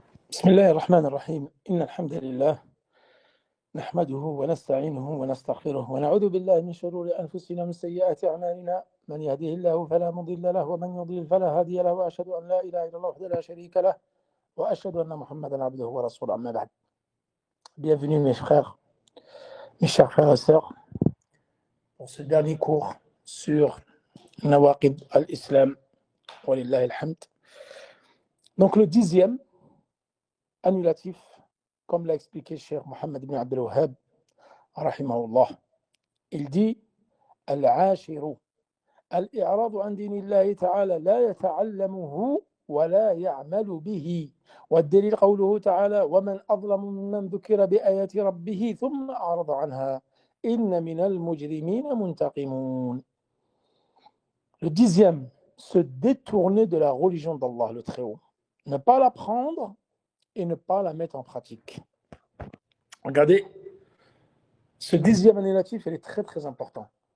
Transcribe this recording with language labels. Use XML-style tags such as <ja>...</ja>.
<ar>بسم الله الرحمن الرحيم إن الحمد لله نحمده ونستعينه ونستغفره ونعوذ بالله من شرور أنفسنا ومن سيئات أعمالنا من يهده الله فلا مضل له ومن يضلل فلا هادي له وأشهد أن لا إله إلا الله وحده لا شريك له وأشهد أن محمدا عبده ورسوله أما بعد.</ar> <fr>Bienvenue mes frères, mes chers frères et sœurs pour ce dernier cours sur Nawaqid al-Islam</fr> <ar>walillahi alhamd.</ar> <fr>Donc le 10e annulatif, comme l'a expliqué Cheikh Mohammed ibn Abdel Wahhab rahimahullah, il dit</fr> <ar>العاشر الإعراض عن دين الله تعالى لا يتعلمه ولا يعمل به والدليل قوله تعالى ومن أظلم ممن ذكر بآيات ربه ثم أعرض عنها إن من المجرمين منتقمون.</ar> <fr>Le 10e, se détourner de la religion d'Allah le Très-Haut, ne pas l'apprendre et ne pas la mettre en pratique. Regardez, ce 10e annulatif, il est très très important.</fr>